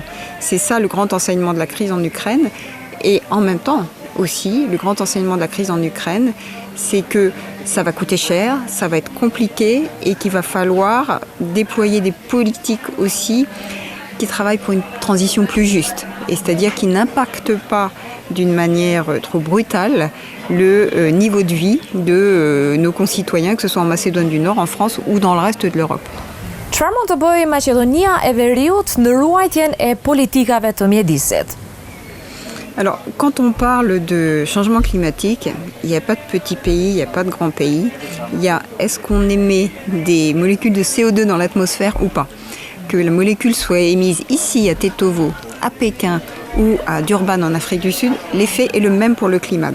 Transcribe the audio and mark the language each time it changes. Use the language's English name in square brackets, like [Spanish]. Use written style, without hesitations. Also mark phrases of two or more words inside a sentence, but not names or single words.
[French] C'est ça le grand enseignement de la crise en Ukraine. Et en même temps, aussi, le grand enseignement de la crise en Ukraine, c'est que ça va coûter cher, ça va être compliqué et qu'il va falloir déployer des politiques aussi qui travaillent pour une transition plus juste. Et c'est-à-dire qui n'impactent pas d'une manière trop brutale le niveau de vie de nos concitoyens, que ce soit en Macédoine du Nord, en France ou dans le reste de l'Europe. [Albanian] Çfarë mund të bëjë Maqedonia e Veriut në ruajtjen e politikave të mjedisit? [French] Alors, quand on parle de changement climatique, il n'y a pas de petits pays, il n'y a pas de grands pays. Il y a est-ce qu'on émet des molécules de CO2 dans l'atmosphère ou pas? Que la molécule soit émise ici à Tetovo, à Pékin ou à Durban en Afrique du Sud, l'effet est le même pour le climat.